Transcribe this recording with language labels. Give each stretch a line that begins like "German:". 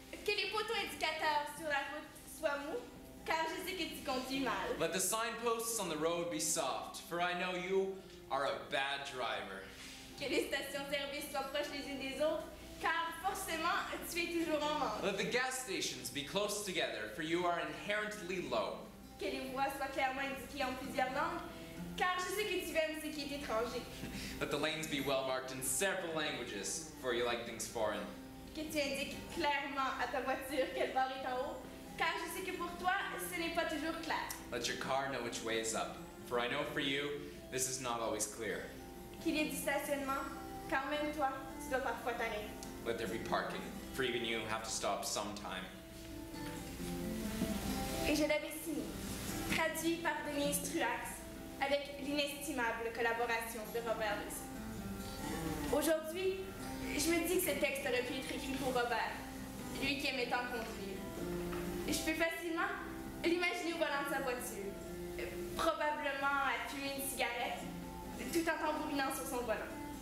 French: Que les poteaux indicateurs sur la route soient mous, car je sais que tu conduis mal.
English: Let the signposts on the road be soft, for I know you are a bad driver.
French: Que les stations-service soient proches les unes des autres, car forcément, tu es toujours en manque.
English: Let the gas stations be close together, for you are inherently low.
French: Que les voies soient clairement indiquées en plusieurs langues, car je sais que tu aimes ce qui est étranger.
English: Let the lanes be well marked in several languages, for you like things foreign.
French: Que tu indiques clairement à ta voiture quelle barre est en haut, car je sais que pour toi, ce n'est pas toujours clair.
English: Let your car know which way is up, for I know for you, this is not always clear.
French: Qu'il y ait du stationnement, car même toi, tu dois parfois t'arrêter.
English: Let there be parking, for even you have to stop sometime.
French: Et je l'avais signé, traduit par Denis Truax, avec l'inestimable collaboration de Robert Wilson. Aujourd'hui, je me dis que ce texte aurait pu être écrit pour Robert, lui qui aimait tant conduire. Je peux facilement l'imaginer au volant de sa voiture, probablement à fumer une cigarette, tout en tambourinant sur son volant.